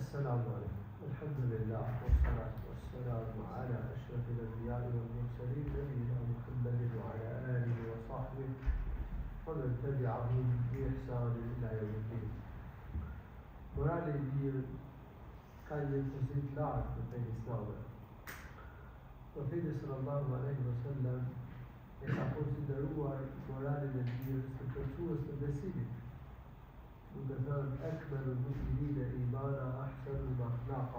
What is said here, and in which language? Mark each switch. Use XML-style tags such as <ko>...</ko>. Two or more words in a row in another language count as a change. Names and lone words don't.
<ar>السلام عليكم. الحمد لله والصلاة والسلام على أشرف الأنبياء والمرسلين نبينا محمد وعلى آله وصحبه ومن تبعهم بإحسان إلى يوم الدين.</ar> <sq>Morali I mirë ka një pozit lartë në fenë islame. Profeti</sq> <ar>صلى الله عليه وسلم</ar> <sq>e ka konsideruar moralin e mirë të plotësues të besimit. Duke thënë</sq> <ar>أكمل المسلمين إيمانا أحسن أخلاقا.</ar>